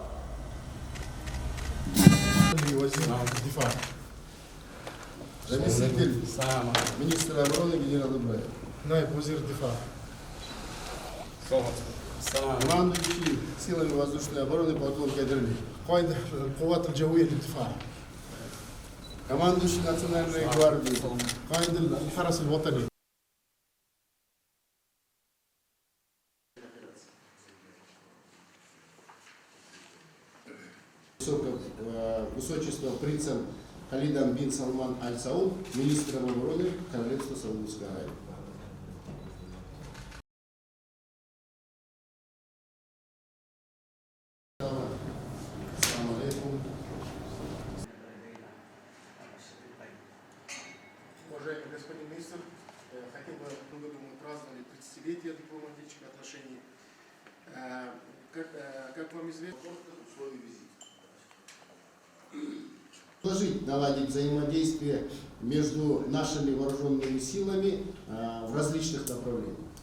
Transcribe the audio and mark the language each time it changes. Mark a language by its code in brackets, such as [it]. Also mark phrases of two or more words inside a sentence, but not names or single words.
[ar] وزير الدفاع رئيس الدل [ru] министр обороны генерал Ибраев [ar] نائب وزير الدفاع [ru] командующий силами воздушной обороны полковник Кадырли [ar] قائد القوات الجوية للدفاع [ru] командующий национальной гвардии [ar] قائد الحرس الوطني [ru] Высочество принцем Халидом бин Салман Аль-Сауд, министром обороны Королевства Саудовской Аравии. [ar] السلام عليكم. [ru] Уважаемый господин министр, хотел бы, в этом году мы праздновали 30-летие дипломатических отношений. Как вам известно, условия визита. Предложить наладить взаимодействие между нашими вооруженными силами в различных направлениях.